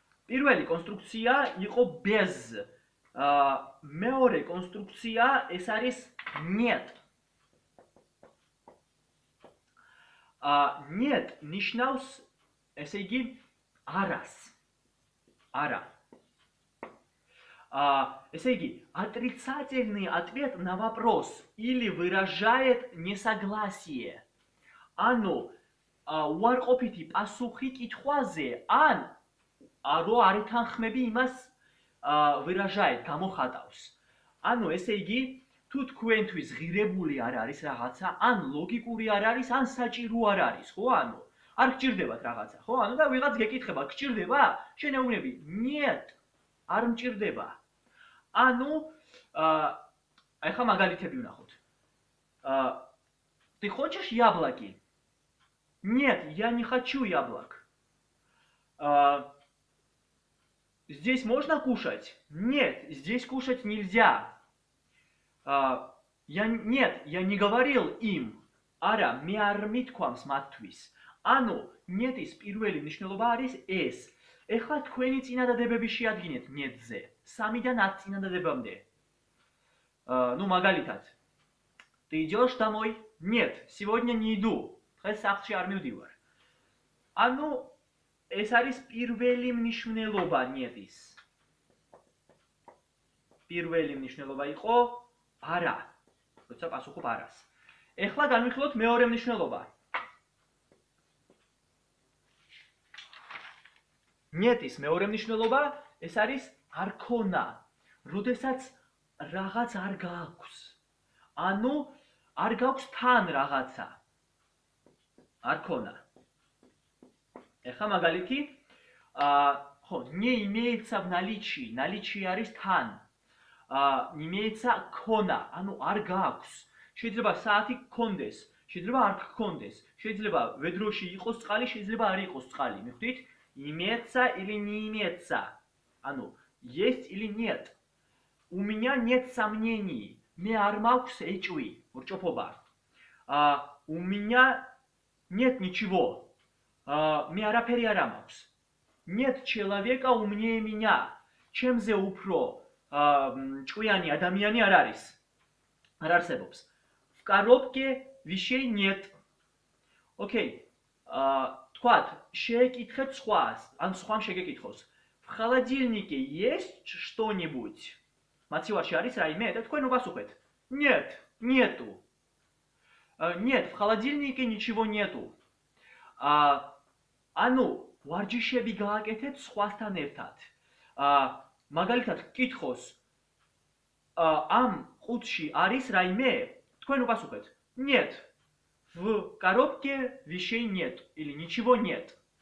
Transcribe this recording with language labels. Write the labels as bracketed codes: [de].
[ka] პირველი კონსტრუქცია იყო bez. მეორე კონსტრუქცია ეს არის нет. нет ნიშნავს ესე იგი არას. Ара. Ესე იგი, [ru] отрицательный ответ на вопрос или выражает несогласие. [ka] Ანუ უარყოფითი პასუხი კითხვაზე, ან რო არ ეთანხმები იმას выражает, გამოხატავს. ანუ ესე იგი, თუ თქვენთვის ღირებული არ არის რაღაცა, ან ლოგიკური არ არის, ან საჭირო არ არის, ხო? ანუ არ გჭირდებათ რაღაცა, ხო? ანუ და ვიღაც გეკითხება, გჭირდება? შენეუნები, нет, არ მჭირდება. ანუ ეხლა მაგალითები ვნახოთ. [ru] Ты хочешь яблоки? Нет, я не хочу яблок. Здесь можно кушать? Нет, здесь кушать нельзя. Нет, я не говорил им. [ka] Ара, მე არ მithქვამს მათთვის. ანუ нет-ის პირველი მნიშვნელობა არის ეს. ეხლა თქვენი წინადადებები შეადგინეთ нет-ზე. 3-დან 10 წინადადებამდე. Ну, მაგალითად. [ru] Ты идешь домой? Нет, сегодня не иду. [ka] დღეს სახლში არ მივდივარ. ანუ ეს არის პირველი მნიშვნელობა нет-ის. პირველი მნიშვნელობა იყო არა. როცა პასუხობ არას. ეხლა განვიხილოთ მეორე მნიშვნელობა. нет-ის მეორე მნიშვნელობა ეს არის არ ქონა. როდესაც რაღაც არ გააქვს. ანუ არ გაქვს თან რაღაცა. არ ქონა. ეხლა მაგალითი, ხო, [ru] не имеется в наличии. [ka] наличие არის თან. имеется ქონა, ანუ არ გააქვს. შეიძლება საათი გქონდეს, შეიძლება არ გქონდეს. შეიძლება ვედროში იყოს წყალი, შეიძლება არ იყოს წყალი. მიხვდით? [ru] имеется или не имеется. [ka] ანუ [ru] есть или нет. У меня нет сомнений. [ka] მე არ მაქვს ეჭვი, ურჭოფობა. [ru] У меня нет ничего. [ka] მე არაფერი არ მაქვს. [ru] Нет человека умнее меня. [ka] ჩემზე უფრო ჭკვიანი ადამიანი არ არის. არ არსებობს. [ru] В коробке вещей нет. Окей. [ka] თქვათ, შეეკითხეთ სხვას, ან სხვამ შეგეკითხოს. [ru] В холодильнике есть что-нибудь? [ka] მაცივარში არის რაიმე? და თქვენ უპასუხეთ. [ru] Нет, нету. Нет, в холодильнике ничего нету. [ka] ანუ ვარჯიშები გააკეთეთ სხვასთან ერთად. მაგალითად, გკითხოს, ამ ყუთში არის რაიმე? თქვენ უპასუხეთ. Нет. [ru] В коробке вещей нет или ничего нет.